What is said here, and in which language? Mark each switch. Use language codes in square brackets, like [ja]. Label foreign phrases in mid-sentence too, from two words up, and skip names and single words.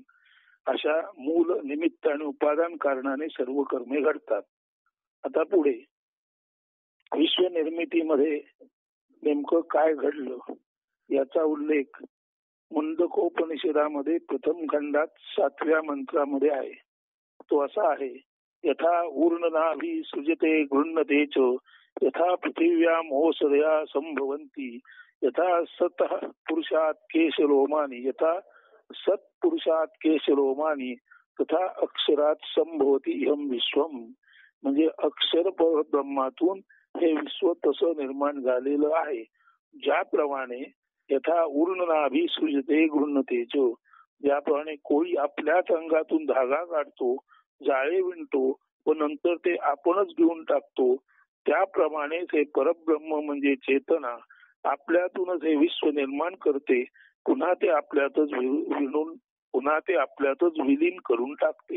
[mr] अशा मूल, निमित्त आणि उपादान कारणाने सर्व कर्मे घडतात. आता पुढे विश्व निर्मितीमध्ये नेमकं काय घडलं याचा उल्लेख मुंडकोपनिषदामध्ये प्रथम खंडात 7व्या मंत्रामध्ये आहे. तो असा आहे, [sa] यथा ऊर्णनाभि सृजते गृह्णते च, यथा पृथिव्याम ओषधया संभवन्ति, यथा सतः पुरुषात केशरोमानि, यथा सत्पुरुषात केशरोमानि, तथा अक्षरात संभवती इहं विश्वम. [mr] म्हणजे अक्षर ब्रह्मातून हे विश्व तसं निर्माण झालेलं आहे. ज्याप्रमाणे [sa] यथा ऊर्णनाभि सृजते गृह्णते च, [mr] ज्याप्रमाणे कोळी आपल्याच अंगातून धागा काढतो, जाळे विणतो व नंतर ते आपणच घेऊन टाकतो, त्याप्रमाणे हे परब्रह्म म्हणजे चेतना आपल्यातूनच हे विश्व निर्माण करते, पुन्हा ते आपल्यातच विणून पुन्हा ते आपल्यातच विलीन करून टाकते.